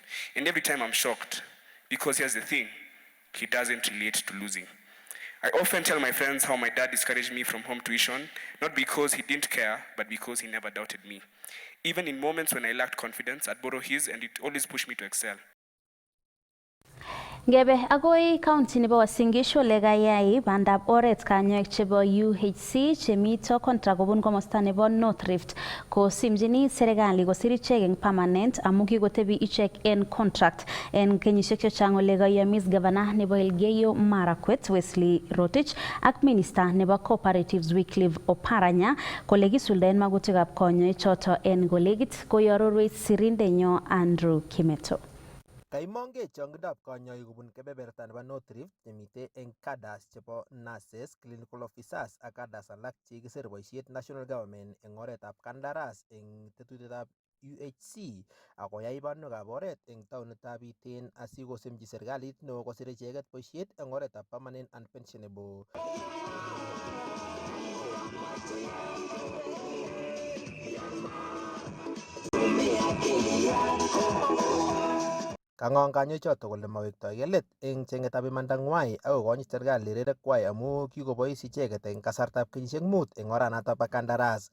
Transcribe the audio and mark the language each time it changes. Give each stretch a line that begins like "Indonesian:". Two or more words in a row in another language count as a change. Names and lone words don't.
English: And every time I'm shocked, because here's the thing, he doesn't relate to losing. I often tell my friends how my dad discouraged me from home tuition, not because he didn't care, but because he never doubted me. Even in moments when I lacked confidence, I'd borrow his, and it always pushed me to excel.
Kalenjin: Ngebe agoi county nebo Uasin Gishu lekayai bandab oret kanyoik chebo UHC chemito kontra kobun komosta nebo North Rift kosimjini serikali kosir ichek eng permanent amu kikotebi ichek en contract en kenyisiek chechang ole kayamis governor nebo Elgeyo Marakwet Wesley Rotich ak minister nebo cooperatives Wycliffe Oparanya kole kisuldaen magutikab konyoik choto en kolegit koyororwech sirindenyo Andrew Kimeto. Kaimonge chongidab kanyoik kobun kebeberta nebo North Rift nemite eng cadres chebo nurses,
English: clinical officers
Kalenjin: ak cadres alak chekisir boisiet
English: national government
Kalenjin: eng oretab kandaras eng tetutietab UHC akoyai banwekab oret eng taonitab Iten asikosemji serikalit neo kosir icheket boisiet eng oretab
English: permanent and pensionable.
Kalenjin: Kangong kanyoik choto kole mawektoi let eng chengetab imandangwai ako konyit serikali rerekwai amu kikobois icheket eng kasartab kenyisiek 5 eng oranato bo kandaras.